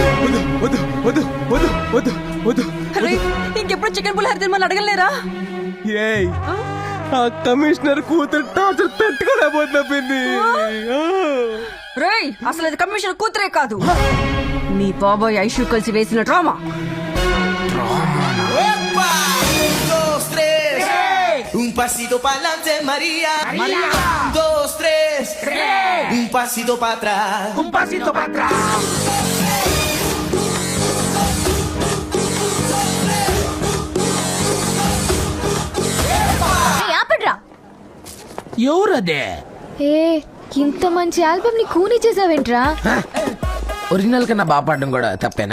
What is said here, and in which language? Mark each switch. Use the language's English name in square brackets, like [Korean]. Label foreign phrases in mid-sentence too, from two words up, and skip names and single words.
[Telugu] ఇంకెప్పుడు చికెన్ పులిహోర తినమని అడగలేరా? ఏయ్ ఆ కమిషనర్ కూతురు టార్చర్ తట్టుకోలేకపోతుంది. రేయ్, అసలు అది కమిషనర్ కూతురే కాదు, మీ బాబాయ్ ఐషు కలిసి వేసిన డ్రామా. [Spanish] Un pasito pa'lante, María. María. 2, 3. Un pasito para atrás. Un pasito para atrás. [Telugu] ఆపడ్రా. ఎవరదే? ఏ ఇంత మంచి ఆల్బమ్ ని కూని చేసావేంట్రా? ఒరిజినల్ కన్నా బాగా పాడడం కూడా తప్పేనా?